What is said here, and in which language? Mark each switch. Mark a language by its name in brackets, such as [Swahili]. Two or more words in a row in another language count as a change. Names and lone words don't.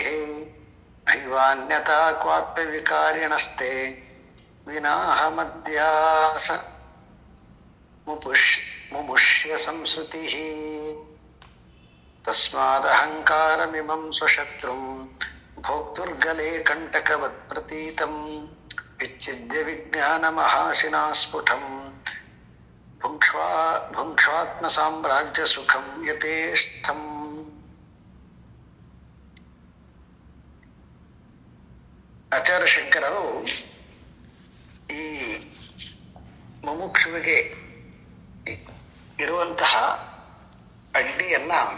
[Sanskrit] ನೈವಾನ್ಯತಾ ಕ್ವಾತ್ಮವಿಕಾರಿಣಸ್ತೆ ವಿನಾಹಮದ್ಯಾಸ ಮುಮುಷ್ಯ ಸಂಸ್ಕೃತಿಃ. ತಸ್ಮಾದಹಂಕಾರಮಿಮಂ ಸ್ವಶತ್ರುಂ ಭೋಕ್ತುರ್ಗಲೇ ಕಂಟಕವತ್ ಪ್ರತೀತಂ ವಿಚ್ಛಿದ್ಯ ವಿಜ್ಞಾನಮಹಾಸಿನಾ ಸ್ಫುಟಂ ಭುಂಕ್ಷ್ವಾತ್ಮ ಸಾಮ್ರಾಜ್ಯ ಸುಖಂ ಯಥೇಷ್ಟಂ. [Kannada] ಆಚಾರ್ಯ ಶಂಕರರು ಈ ಮುಮುಕ್ಷುವಿಗೆ ಇರುವಂತಹ ಅಡ್ಡಿಯನ್ನ